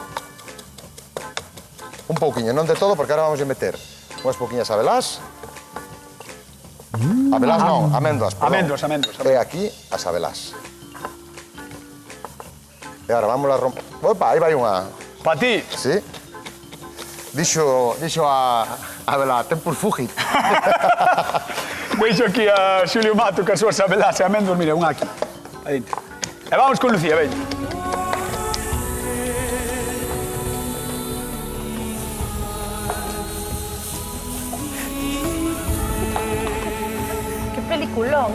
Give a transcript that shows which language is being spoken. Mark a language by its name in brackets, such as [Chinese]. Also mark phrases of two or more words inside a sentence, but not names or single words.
[Galician] Un pouquiño, non de todo, porque agora vamos a meter unhas pouquiñas abelás. Abelás non, améndoas, perdón. Améndoas. E aquí as abelás. E agora vamos a romper... Opa, aí vai unha... Pa ti. Sí. Dixo a abelá, [Latin] tempus fugit. [Galician] Veixo aquí a Xulio Mato que as súas abelas e améndoas. Mira, unha aquí. Aí dentro. E vamos con Lucía, veña. Que peliculón,